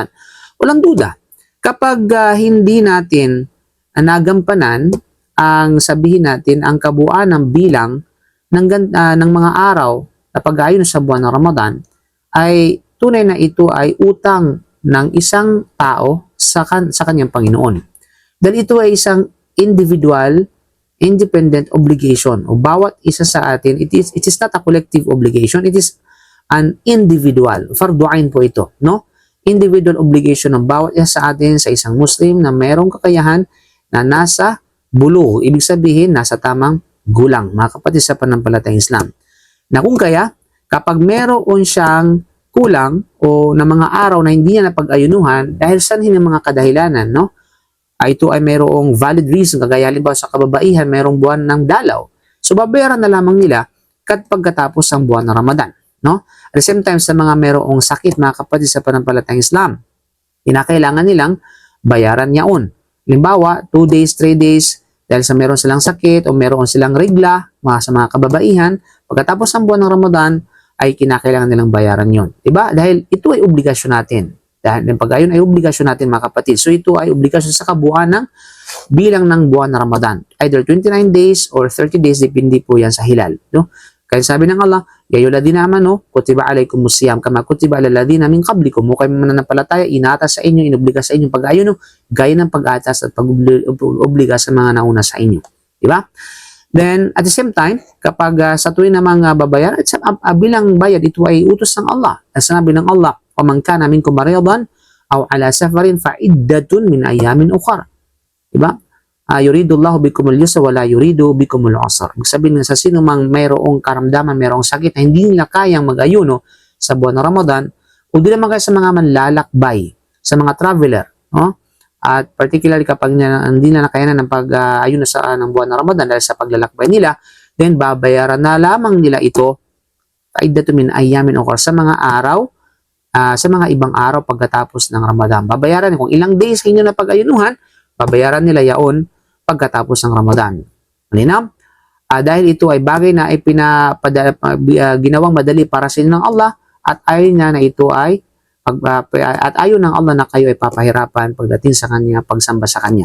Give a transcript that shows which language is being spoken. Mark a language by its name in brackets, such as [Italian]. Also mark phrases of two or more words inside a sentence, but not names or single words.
[Filipino] Walang duda, kapag hindi natin nagampanan ang sabihin natin ang kabuuan ng bilang ng mga araw na pag-ayuno sa buwan ng Ramadan, ay tunay na ito ay utang ng isang tao sa kanyang Panginoon. Dahil ito ay isang [English] individual, independent obligation. [Filipino] O bawat isa sa atin, [English] it is not a collective obligation, it is an individual. [Arabic] فرض عين [Filipino] po ito, no? [English] Individual obligation [Filipino] ng bawat isa sa atin, sa isang Muslim na mayroong kakayahan na nasa bulugh, ibig sabihin nasa tamang gulang, mga kapatid sa pananampalatayang Islam. Na kung kaya, kapag meron siyang kulang o na mga araw na hindi niya napag-ayunuhan dahil sanhin ng mga kadahilanan, no? Ito ay mayroong [English] valid reason, [Filipino] kagaya halimbawa sa kababaihan, mayroong buwan ng dalaw. So babayaran na lamang nila pagkatapos ng buwan ng Ramadan, no? [English] At the same time, [Filipino] sa mga mayroong sakit, mga kapatid sa pananampalatayang Islam, kinakailangan nilang bayaran yaon. Halimbawa, 2 days, 3 days, dahil sa meron silang sakit o meron silang regla, sa mga kababaihan, pagkatapos ng buwan ng Ramadan, ay kinakailangan nilang bayaran yon. Diba? Dahil ito ay obligasyon natin. Dahil ng pag-ayon ay obligasyon natin, mga kapatid. So ito ay obligasyon sa kabuuan ng bilang ng buwan ng Ramadan. [English] Either 29 days or 30 days, [Filipino] depende po yan sa hilal. No? Kaya sabi ng Allah, [Arabic] يا أيها الذين آمنوا كتب عليكم الصيام كما كتب على الذين من قبلكم. [Filipino] Kayo mananampalataya, inatas sa inyo, inobliga sa inyo pag-ayuno, gaya ng pag-atas at pag-obliga sa mga nauna sa inyo. Diba? [English] Then, at the same time, [Filipino] kapag sa tuwing na mga babayaran, bilang bayad, ito ay utos ng Allah. At sinabi ng Allah, [Arabic] وَمَنْ كَانَ مِنْكُمْ مَرِيضًا أَوْ عَلَى سَفَرٍ فَعِدَّةٌ مِنْ أَيَّامٍ أُخَرَ. [Filipino] Diba? [Arabic] يريد الله بكم اليسر ولا يريد بكم العسر. [Filipino] Ibig sabihin sa sino mang mayroong karamdaman, mayroong sakit na hindi nila kayang mag-ayuno sa buwan ng Ramadan, o di naman kayo sa mga manlalakbay, sa mga traveler, no? At particularly kapag hindi na nakayanan ng pag-ayuno ng buwan ng Ramadan dahil sa paglalakbay nila, then babayaran na lamang nila ito [Arabic] فعدة من أيام أخر, [Filipino] sa mga araw, sa mga ibang araw pagkatapos ng Ramadan. Babayaran kung ilang days inyo na pag-ayunuhan, babayaran nila yaon pagkatapos ng Ramadan. Malinaw? Dahil ito ay bagay na ginawang madali para sa inyo ng Allah, at ayaw niya na ito ay at ayaw ng Allah na kayo ay papahirapan pagdating sa kanya, pagsamba sa kanya.